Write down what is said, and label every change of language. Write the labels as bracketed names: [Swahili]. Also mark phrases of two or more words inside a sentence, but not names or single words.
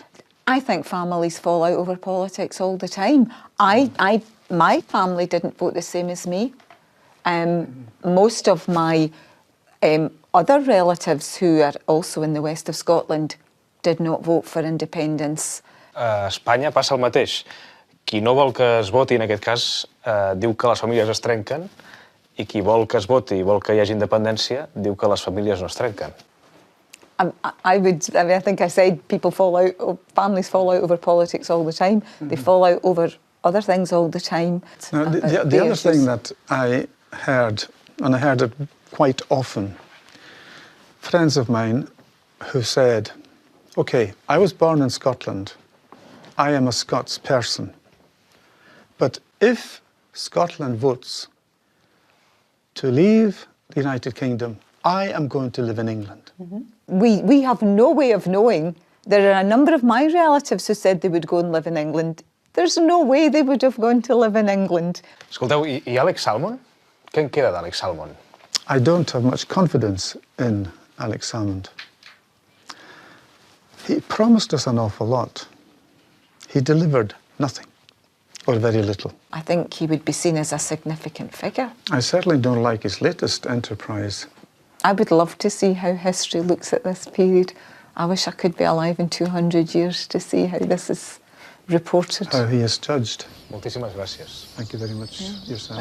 [English] I think families fall out over politics all the time. My family didn't vote the same as me. Most of my other relatives who are also in the west of Scotland did not vote for independence. [Catalan] A Espanya passa el mateix. Qui no vol que es voti, en aquest cas, diu que les famílies es trenquen, i qui vol que es voti i vol que hi hagi independència, diu que les famílies no es trenquen. [English] I think I said families fall out over politics all the time. They fall out over other things all the time. Now, the other thing that I heard, and I heard it quite often, friends of mine who said, okay, I was born in Scotland. I am a Scots person. But if Scotland votes to leave the United Kingdom, I am going to live in England. Mm-hmm. We have no way of knowing. There are a number of my relatives who said they would go and live in England. There's no way they would have gone to live in England. [Catalan] Escolteu, i Àlex Saldmon? Què en queda d'Àlex Saldmon? [English] I don't have much confidence in Àlex Saldmon. He promised us an awful lot. He delivered nothing, or very little. I think he would be seen as a significant figure. I certainly don't like his latest enterprise. I would love to see how history looks at this period. I wish I could be alive in 200 years to see how this is reported. How he is judged. [Catalan] Moltíssimes gràcies. [English] Thank you very much yourself.